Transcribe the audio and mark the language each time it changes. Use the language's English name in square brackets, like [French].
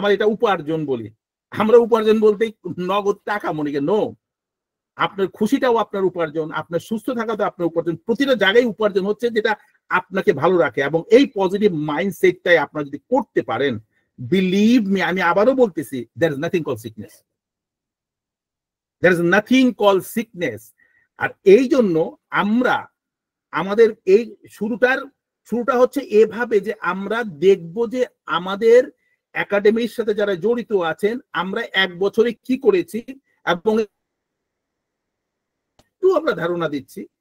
[Bangla] আমার এটা উপার্জন বলি, আমরা উপার্জন বলতেই নগদ টাকা মনিকে নো। আপনার খুশিটাও আপনার উপার্জন, আপনার সুস্থ থাকাটাও আপনার উপার্জন। প্রতিটা জায়গায় উপার্জন হচ্ছে যেটা আপনাকে ভালো রাখে। এবং এই পজিটিভ মাইন্ডসেটটাই আপনারা যদি করতে পারেন, [English] believe me, [Bangla] আমি আবারও বলতেছি, [English] there is nothing called sickness. There is nothing called sickness. [Bangla] আর এই জন্য আমরা আমাদের এই শুরুটা হচ্ছে এভাবে যে আমরা দেখব যে আমাদের একাডেমির সাথে যারা জড়িত আছেন, আমরা 1 বছরে কি করেছি, এবং একটু আমরা ধারণা দিচ্ছি।